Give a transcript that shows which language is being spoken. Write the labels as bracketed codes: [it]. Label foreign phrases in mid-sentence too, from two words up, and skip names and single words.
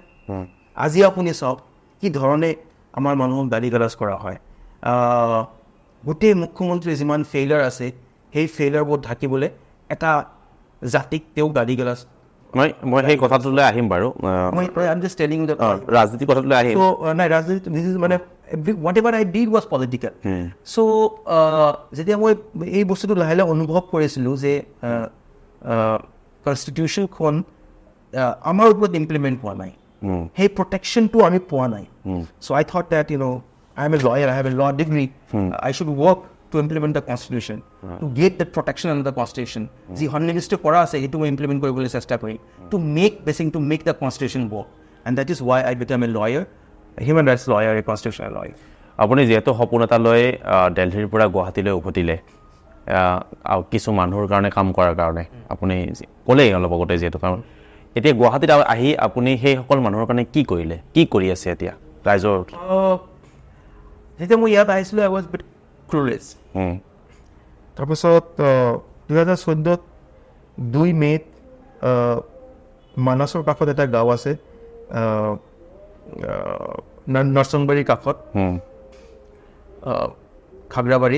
[as] আজি আপুনি চাওক কি ধৰণে আমাৰ মানুহক গালি গালাজ কৰা হয়। গোটেই মুখ্যমন্ত্ৰীৰ যিমান ফেইলাৰ আছে সেই ফেইলাৰবোৰ ঢাকিবলৈ এটা জাতিক তেওঁ গালি গালাজ। মই সেই কথাটোলৈ আহিম বাৰু, ৰাজনীতি কথাটোলৈ আহিম। নাই, ৰাজনীতি মানে [en] whatever I did was political. [as] So যেতিয়া মই এই বস্তুটো লাহে লাহে অনুভৱ কৰিছিলোঁ যে কনষ্টিটিউশ্যনখন আমাৰ ওপৰত ইমপ্লিমেণ্ট হোৱা নাই, সেই প্ৰটেকশ্যনটো আমি পোৱা নাই। [en] So I thought that, I am a lawyer, I have a law degree, I should work to implement the constitution, to get that protection under the constitution. [as] যি সন্নিৱিষ্ট কৰা আছে সেইটো মই ইমপ্লিমেণ্ট কৰিবলৈ চেষ্টা কৰিম, [en] to make the constitution work. And that is why I became a lawyer, a human rights lawyer, a constitutional lawyer. [as] আপুনি যিহেতু সপোন এটা লৈ দিল্লীৰ পৰা গুৱাহাটীলৈ উভতিলে কিছু মানুহৰ কাৰণে কাম কৰাৰ কাৰণে, আপুনি ক'লেই অলপ আগতে যিহেতু, কাৰণ এতিয়া গুৱাহাটীত আহি আপুনি সেই সকলো মানুহৰ কাৰণে কি কৰিলে, কি কৰি আছে এতিয়া ৰাইজৰ? যেতিয়া মই ইয়াত আহিছিলোঁ [en] I was a bit clueless. [as] তাৰপিছত 2014 2 মে'ত মানাছৰ কাষত এটা গাঁও আছে, নৰসংবাৰীৰ কাষত, খাগৰাবাৰীত।